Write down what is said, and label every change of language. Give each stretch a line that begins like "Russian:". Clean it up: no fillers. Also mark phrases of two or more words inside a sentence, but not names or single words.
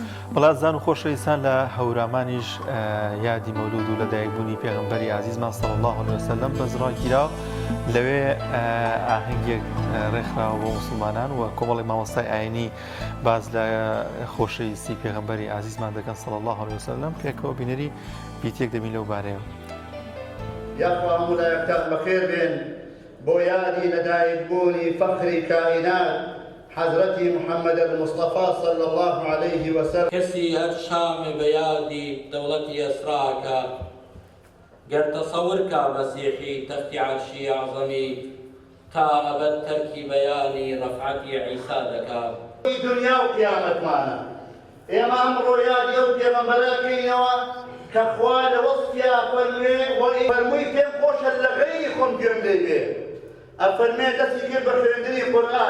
Central Kurdish: بەڵات زان و خۆشەویستان لە هەورامانیش یادی مەولود و لە دایکبوونی پێغەمبەری عزیزمان
Arabic: صلی الله علیه وسلم
Central Kurdish: بەزڕاگیرا لەوێ ئاهەنگێک ڕێکخراوە بۆ مسلمانان و کۆمەڵی مامۆستای ئاینی باز لە خۆشەویستی پێغەمبەری عزیزمان دەکەن
Arabic: صلی الله علیه وسلم
Central Kurdish: پێکەوە بینەری بیتێک دەبین لەو بارەیەوە. یاخوا هەموو لایەکتان بەخێر بێن بۆ یادی لەدایکبوونی فەخری کائینات حضرتی محمد المصطفى
Arabic: صلى الله عليه وسلم.
Central Kurdish: کەسی هەر شامێ بە یادی دەوڵەتی ئەسراکە گەر تەسەورکە مەسیحی تەختی عەرشی عەزەمی تا ئەبەد تەرکی بەیانی ڕەفعەتی عیسا دەکات. دنیا و قیامەتمانە ئێمە ئەمڕۆ یادی ئەو پێغەمبەرەکەینەوە کە خوا لە وەسفیا فەرموێ فەرمووی پێم خۆشە لە غەیری خۆم گوێم لێ بێ ئەفەرمێ دەستی کرد بە خوێندنی قورئان.